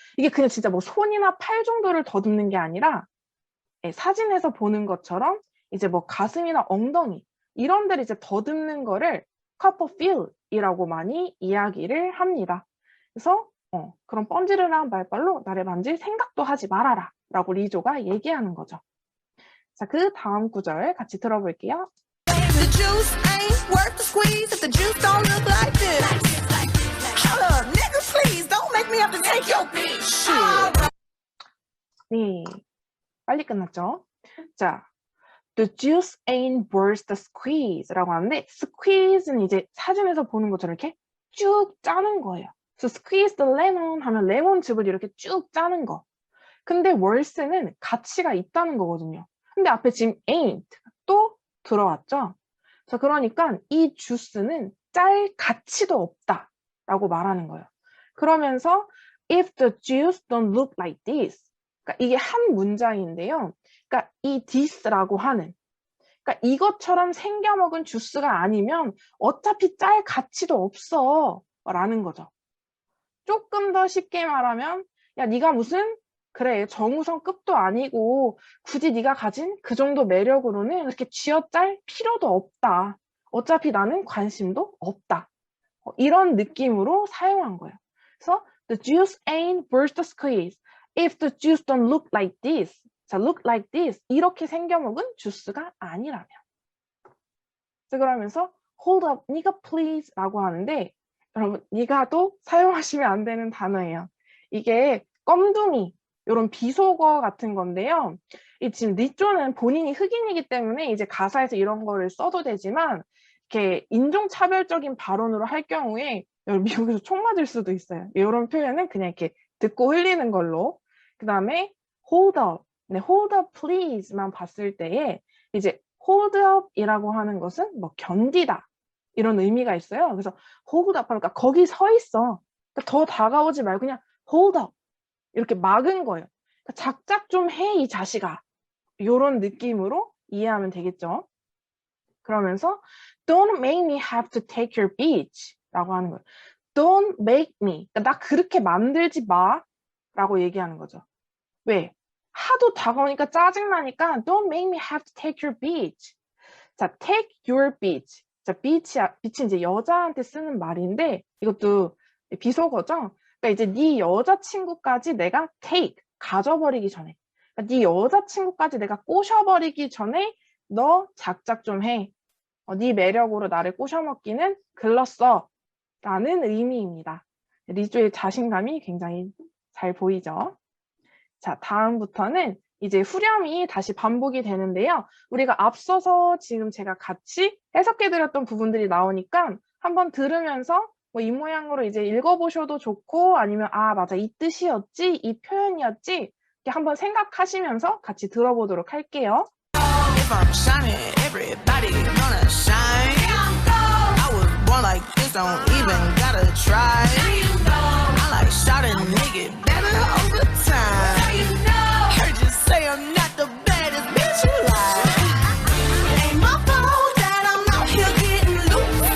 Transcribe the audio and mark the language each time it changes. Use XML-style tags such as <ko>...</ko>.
<ko>이게 그냥 진짜 뭐 손이나 팔 정도를 더듬는 게 아니라 사진에서 보는 것처럼 이제 뭐 가슴이나 엉덩이 이런 데를 이제 더듬는 거를 cup a feel이라고 많이 이야기를 합니다. 그래서 그런 뻔지르르한 말발로 나를 만질 생각도 하지 말아라 라고 리조가 얘기하는 거죠. 자, 그 다음 구절 같이 들어볼게요.</ko> <en>The juice ain't worth the squeeze if the juice don't look like this. Hold up, nigga, please don't make me have to take your bitch.</en> <ko>네, 빨리 끝났죠? 자, the juice ain't worth the squeeze 라고 하는데 squeeze는 이제 사진에서 보는 것처럼 이렇게 쭉 짜는 거예요. 그래서 squeeze the lemon 하면 레몬즙을 이렇게 쭉 짜는 거. 근데 worth는 가치가 있다는 거거든요. 근데 앞에 지금 ain't 또 들어왔죠? 자, 그러니까 이 주스는 짤 가치도 없다라고 말하는 거예요.</ko> <en>그러면서 if the juice don't look like this 그러니까 이게 한 문장인데요.</en> <ko>그러니까 이 this라고 하는 그러니까 이것처럼 생겨먹은 주스가 아니면 어차피 짤 가치도 없어 라는 거죠. 조금 더 쉽게 말하면 야 네가 무슨 그래 정우성급도 아니고 굳이 네가 가진 그 정도 매력으로는 이렇게 쥐어짤 필요도 없다. 어차피 나는 관심도 없다. 이런 느낌으로 사용한 거예요.</ko> <en>그래서 the juice ain't worth the squeeze if the juice don't look like this. 자, look like this.</en> <ko>이렇게 생겨먹은 주스가 아니라면. 자, 그러면서 hold up, 네가 please 라고 하는데 여러분, 네가도 사용하시면 안 되는 단어예요. 이게 껌둥이 이런 비속어 같은 건데요. 이 지금 리조는 본인이 흑인이기 때문에 이제 가사에서 이런 거를 써도 되지만 이렇게 인종차별적인 발언으로 할 경우에 미국에서 총 맞을 수도 있어요. 이런 표현은 그냥 이렇게 듣고 흘리는 걸로. 그 다음에 hold up, 네, hold up please 만 봤을 때에 이제 hold up이라고 하는 것은 뭐 견디다 이런 의미가 있어요. 그래서 hold up 하니까 거기 서 있어. 그러니까 더 다가오지 말고 그냥 hold up 이렇게 막은 거예요. 그러니까 작작 좀 해 이 자식아. 이런 느낌으로 이해하면 되겠죠.</ko> <en>그러면서 don't make me have to take your bitch 라고 하는 거예요. Don't make me.</en> <ko>그러니까 나 그렇게 만들지 마 라고 얘기하는 거죠. 왜?</ko> <en>하도 다가오니까 짜증나니까 don't make me have to take your bitch. 자, take your bitch.</en> <ko>자, bitch이 이제 여자한테 쓰는 말인데 이것도 비속어죠. 그러니까 이제 네 여자친구까지 내가 take, 가져버리기 전에. 그러니까 네 여자친구까지 내가 꼬셔버리기 전에 너 작작 좀 해. 네 매력으로 나를 꼬셔먹기는 글렀어. 라는 의미입니다. 리조의 자신감이 굉장히 잘 보이죠. 자, 다음부터는 이제 후렴이 다시 반복이 되는데요. 우리가 앞서서 지금 제가 같이 해석해드렸던 부분들이 나오니까 한번 들으면서 뭐 이 모양으로 이제 읽어보셔도 좋고 아니면 아 맞아 이 뜻이었지 이 표현이었지 이렇게 한번 생각하시면서 같이 들어보도록 할게요.</ko> <en>If I'm shining, everybody gonna shine. I was born like this, don't even gotta try. I like shot and nigga better over time. Heard you say I'm not the baddest bitch alive. Ain't my fault that I'm out here getting loose.</en>